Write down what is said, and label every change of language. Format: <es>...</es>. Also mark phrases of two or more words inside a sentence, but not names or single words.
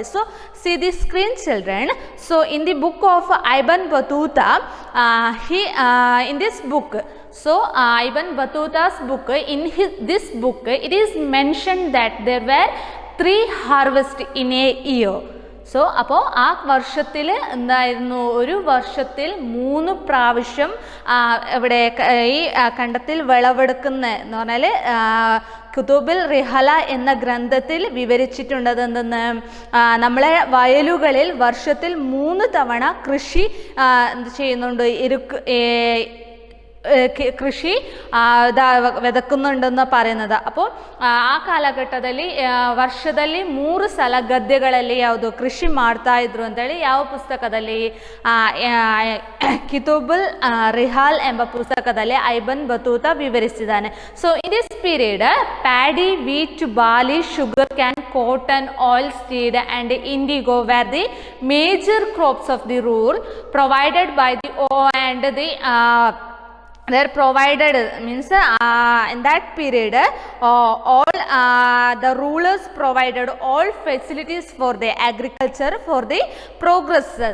<en>So see the screen, children. So in the book of Ibn Battuta, in this book, so Ibn Battuta's book, in this book it is mentioned that there were 3 harvests in a year.</en> <ml>സോ അപ്പോൾ ആ വർഷത്തിൽ എന്തായിരുന്നു, ഒരു വർഷത്തിൽ 3 പ്രാവശ്യം ഇവിടെ ഈ കണ്ടത്തിൽ വിളവെടുക്കുന്ന എന്ന് പറഞ്ഞാൽ കുതുബുൽ റിഹല എന്ന ഗ്രന്ഥത്തിൽ വിവരിച്ചിട്ടുള്ളത് എന്തെന്ന്, നമ്മളെ വയലുകളിൽ വർഷത്തിൽ 3 തവണ കൃഷി ചെയ്യുന്നുണ്ട്, കൃഷി ವಿದಕ್ಕುന്നുണ്ടെന്ന് പറയുന്നത്.</ml> <kn>അപ്പോൾ ಆ ಕಾಲಘಟ್ಟದಲ್ಲಿ ವರ್ಷದಲ್ಲಿ 3 ಸಲ ಗದ್ದೆಗಳಲ್ಲಿ ಯಾವುದು ಕೃಷಿ ಮಾಡ್ತಾ ಇದ್ರು ಅಂತೇಳಿ ಯಾವ ಪುಸ್ತಕದಲ್ಲಿ, ಕಿತುಬುಲ್ ರಿಹಾಲ್ ಎಂಬ ಪುಸ್ತಕದಲ್ಲಿ ಐಬನ್ ಬತೂತಾ ವಿವರಿಸಿದ್ದಾನೆ.</kn> <en>so in this period paddy, wheat, barley, sugar cane, cotton, oil seed and indigo were the major crops of the rural provided by the and the they are provided, means in that period all the rulers provided all facilities for the agriculture for the progresses.</en>